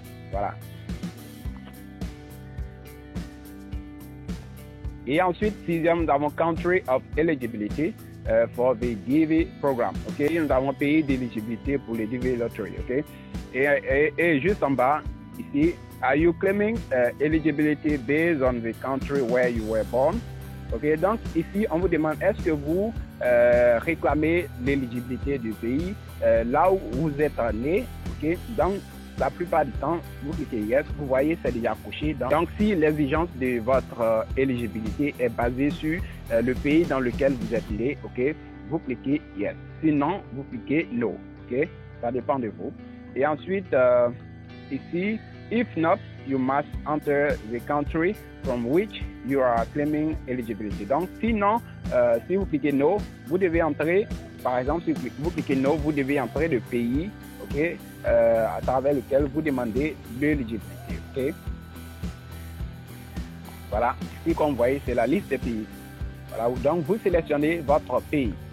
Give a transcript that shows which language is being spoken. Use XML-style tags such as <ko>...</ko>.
<fr>Voilà. Et ensuite, sixième, nous avons</fr> <en>Country of Eligibility for the DV Program.</en> <fr>Okay? Nous avons pays d'éligibilité pour le DV Lottery.</fr> <en>Okay?</en> <fr>Et juste en bas, ici,</fr> <en>are you claiming eligibility based on the country where you were born? Okay?</en> <fr>Donc, ici, on vous demande, est-ce que vous réclamez l'éligibilité du pays là où vous êtes né? Okay? Donc, la plupart du temps, vous cliquez yes, vous voyez, c'est déjà couché. Donc, si l'exigence de votre éligibilité est basée sur le pays dans lequel vous êtes né, ok, vous cliquez yes. Sinon, vous cliquez no. Ok, ça dépend de vous. Et ensuite, ici,</fr> <en>if not, you must enter the country from which you are claiming eligibility.</en> <fr>Donc, sinon, si vous cliquez no, vous devez entrer, par exemple, si vous cliquez no, vous devez entrer le pays, ok, à travers lequel vous demandez l'éligibilité. Ok. Voilà. Ici, comme vous voyez, c'est la liste des pays. Voilà. Donc, vous sélectionnez votre pays.</fr>